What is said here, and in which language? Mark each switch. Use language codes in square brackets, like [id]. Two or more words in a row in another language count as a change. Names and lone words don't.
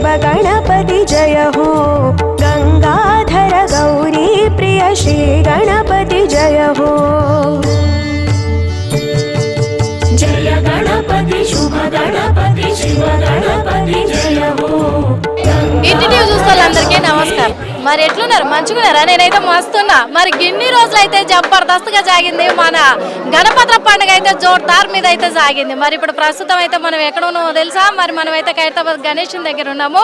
[hi] गणपति जय हो गंगाधर गौरी प्रिय श्री गणपति जय हो जय गणपति शुभ गणपति शिव गणपति जय हो [te] ఇంటి చూస్తోళ్ళందరికీ నమస్కారం. మరి ఎట్లున్నారు? మంచిగున్నారా? నేనైతే మస్తున్నా. మరి గిన్ని రోజులు అయితే జబర్దస్త్గా సాగింది మన గణపతి పండుగ అయితే జోర్దార్ మీద అయితే సాగింది. మరి ఇప్పుడు ప్రస్తుతం అయితే మనం ఎక్కడ ఉన్నామో తెలుసా? మరి మనం అయితే ఖైరతాబాద్ గణేషుని దగ్గర ఉన్నాము.